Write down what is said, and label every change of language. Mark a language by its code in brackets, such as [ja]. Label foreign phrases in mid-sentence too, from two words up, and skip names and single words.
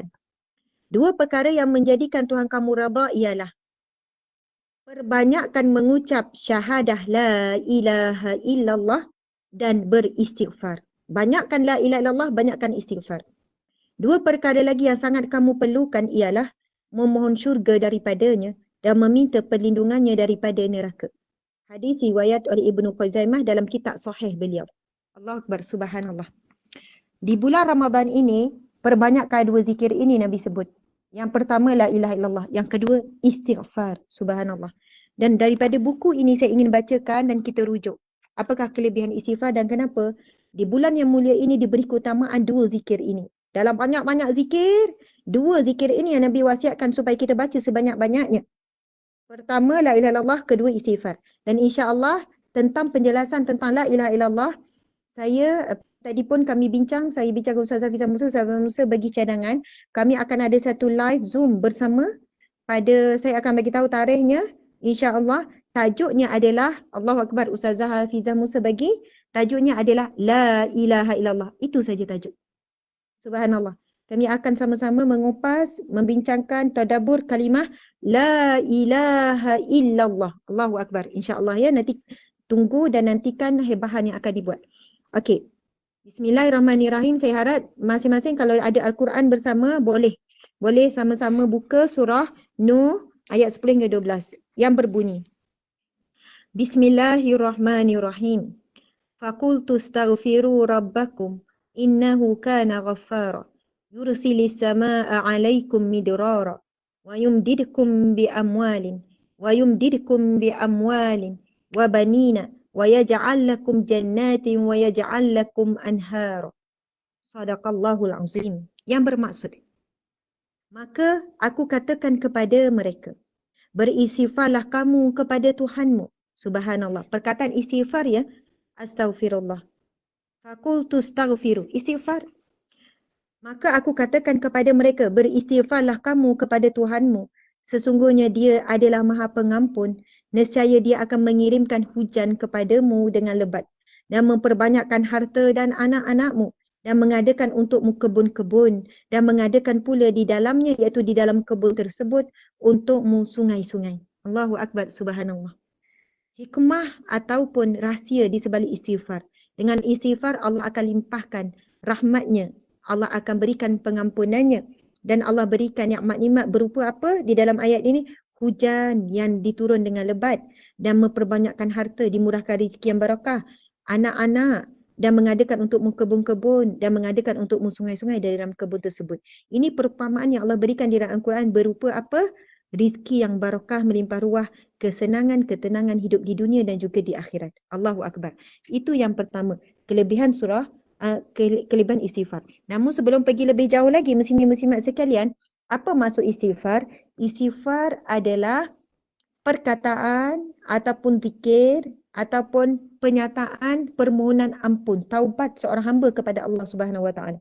[ms] 2 perkara yang menjadikan Tuhan kamu redha ialah perbanyakkan mengucap syahadah [ar] لا إله إلا الله [ms] dan beristighfar. Banyakkan [ar] لا إله إلا الله, [ms] banyakkan istighfar. 2 perkara lagi yang sangat kamu perlukan ialah memohon syurga daripadanya dan meminta perlindungannya daripada neraka. Hadis riwayat oleh Ibnu Khuzaimah dalam kitab sahih beliau. [ar] الله أكبر، سبحان الله. [ms] Di bulan Ramadan ini, perbanyakkan 2 zikir ini Nabi sebut. Yang pertama [ar] لا إله إلا الله, [ms] yang kedua istighfar, subhanallah. Dan daripada buku ini saya ingin bacakan dan kita rujuk. Apakah kelebihan istighfar dan kenapa di bulan yang mulia ini diberi keutamaan 2 zikir ini. Dalam banyak-banyak zikir, 2 zikir ini yang Nabi wasiatkan supaya kita baca sebanyak-banyaknya. Pertama [ar] لا إله إلا الله, [ms] kedua istighfar. Dan insya-Allah tentang penjelasan tentang [ar] لا إله إلا الله, [ms] saya tadi pun kami bincang, saya bincang dengan Ustazah Hafizah Musa, Ustazah Musa bagi cadangan, kami akan ada satu live Zoom bersama pada, saya akan bagi tahu tarikhnya, insya-Allah. Tajuknya adalah, [ar] الله أكبر, [ms] Ustazah Hafizah Musa bagi, tajuknya adalah [ar] لا إله إلا الله. [ms] Itu saja tajuk. Subhanallah. Kami akan sama-sama mengupas, membincangkan tadabbur kalimah [ar] لا إله إلا الله. الله أكبر. [ms] InsyaAllah ya. Nanti tunggu dan nantikan bahan yang akan dibuat. Okey. Bismillahirrahmanirrahim. Saya harap masing-masing kalau ada Al-Quran bersama boleh Boleh sama-sama buka surah Nuh ayat 10 hingga 12 yang berbunyi. [ar] بسم الله الرحمن الرحيم. فقلت استغفروا ربكم إنه كان غفارا. يرسل السماء عليكم مدرارا ويمددكم بأموال وبنين ويجعل لكم جنات ويجعل لكم أنهارا. صدق الله العظيم. [ms] Yang bermaksud, maka aku katakan kepada mereka, beristighfarlah kamu kepada Tuhanmu. Subhanallah. Perkataan istighfar ya, astaghfirullah. [ar] فقلت استغفروا, [ms] istighfar. Maka aku katakan kepada mereka, beristighfarlah kamu kepada Tuhanmu. Sesungguhnya dia adalah Maha Pengampun. Nescaya dia akan mengirimkan hujan kepadamu dengan lebat dan memperbanyakkan harta dan anak-anakmu dan mengadakan untukmu kebun-kebun dan mengadakan pula di dalamnya, iaitu di dalam kebun tersebut, untukmu sungai-sungai. [ar] الله أكبر، سبحان الله. [ms] Hikmah ataupun rahsia di sebalik istighfar. Dengan istighfar Allah akan limpahkan rahmatnya. Allah akan berikan pengampunannya. Dan Allah berikan nikmat-nikmat berupa apa di dalam ayat ini? Hujan yang diturun dengan lebat. Dan memperbanyakkan harta, dimurahkan rezeki yang barakah. Anak-anak. Dan mengadakan untukmu kebun-kebun. Dan mengadakan untukmu sungai-sungai dari dalam kebun tersebut. Ini perumpamaan yang Allah berikan di dalam Al-Quran berupa apa? Rizki yang barakah, melimpah ruah, kesenangan, ketenangan hidup di dunia dan juga di akhirat. [ar] الله أكبر. [ms] Itu yang pertama, kelebihan surah, kelebihan istighfar. Namun sebelum pergi lebih jauh lagi, muslimin-muslimat sekalian, apa maksud istighfar? Istighfar adalah perkataan ataupun zikir ataupun penyataan permohonan ampun, taubat seorang hamba kepada Allah [ar] سبحانه وتعالى.